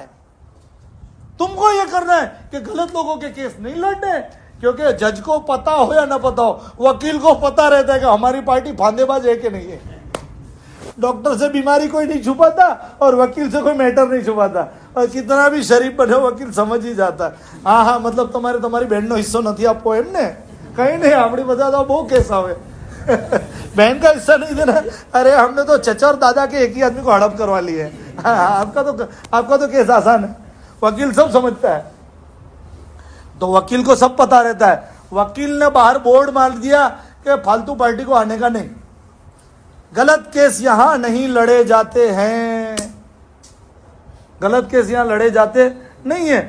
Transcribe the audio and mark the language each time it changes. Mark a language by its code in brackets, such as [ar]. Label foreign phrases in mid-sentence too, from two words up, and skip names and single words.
[ur] تم کو یہ کرنا ہے کہ غلط لوگوں کے کیس نہیں لڑنے, کیونکہ جج کو پتا ہو یا نہ پتا ہو, وکیل کو پتا رہتا ہے کہ ہماری پارٹی پھاندے باز ہے کہ نہیں ہے. ڈاکٹر سے بیماری کوئی نہیں چھپاتا اور وکیل سے کوئی میٹر نہیں چھپاتا, اور کتنا بھی شریف بنے وکیل سمجھ ہی جاتا ہے. ہاں مطلب تمہاری بہن [gu] નો حصہ નથી આપવો એમ ને, કઈ નહીં આપણી બધા તો બહુ કેસ આવે. [ur] بہن کا حصہ نہیں دینا, ارے ہم نے تو چچا اور دادا کے ایک ہی آدمی کو ہڑپ کروا لی ہے. آپ کا تو کیس آسان ہے, وکیل سب سمجھتا ہے. تو وکیل کو سب پتا رہتا ہے. وکیل نے باہر بورڈ مار دیا کہ فالتو پارٹی کو آنے کا نہیں, غلط کیس یہاں نہیں لڑے جاتے ہیں, غلط کیس یہاں لڑے جاتے نہیں ہیں.